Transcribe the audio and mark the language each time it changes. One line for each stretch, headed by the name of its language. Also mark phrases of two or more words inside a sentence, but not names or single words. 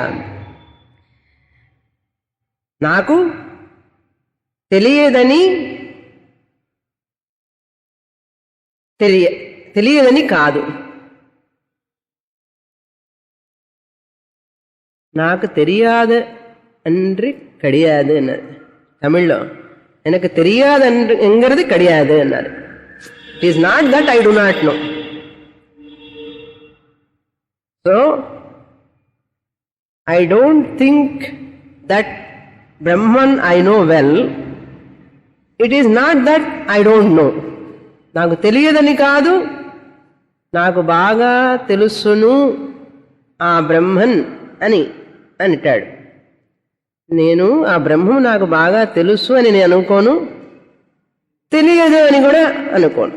Telugu: నాకు తెలియదని తెలియదని కాదు.
Tamil: నాకు தெரியாது என்று கிடையாது
Telugu: అన్నది తమిళ్లో.
Tamil: எனக்கு தெரியாது என்கிறது கிடையாது
Telugu: అన్నది.
English: It is not that I do not know. So I don't think that Brahman I know well. It is not that I don't know.
Telugu: నాకు తెలియదని కాదు, నాకు బాగా తెలుసును ఆ బ్రహ్మన్ అని అంటాడు. నేను ఆ బ్రహ్మం నాకు బాగా తెలుసు అని నేను అనుకోను, తెలియదు అని కూడా అనుకోను.